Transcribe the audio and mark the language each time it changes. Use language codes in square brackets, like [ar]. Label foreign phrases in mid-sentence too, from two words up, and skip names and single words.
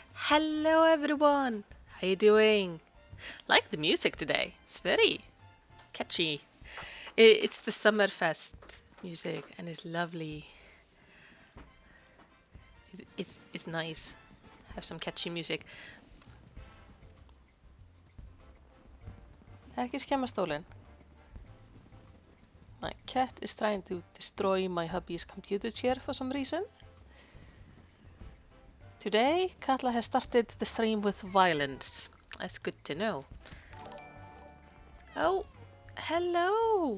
[en] Hello everyone! How you doing? Like the music today. It's very catchy. It's the Summerfest music and it's lovely. It's nice. Have some catchy music. [is] Ekki skemma stólinn. [en] My cat is trying to destroy my hubby's computer chair for some reason. Today, Katla has started the stream with violence. That's good to know. Oh, hello!